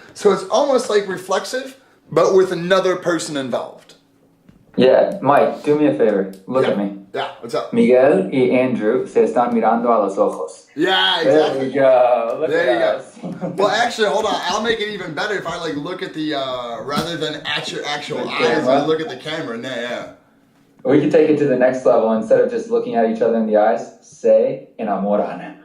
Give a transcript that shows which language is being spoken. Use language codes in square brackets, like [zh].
[en] So it's almost like reflexive, but with another person involved. Yeah, Mike, do me a favor. Look at me. Yeah, what's up? [es] Miguel y Andrew se están mirando a los ojos. [en] Yeah, exactly. There we go. Look there at you us. go. Well, actually, hold on. I'll make it even better if I like look at the rather than at your actual eyes. I look at the camera. Yeah. We can take it to the next level. Instead of just looking at each other in the eyes, [es] se enamoran.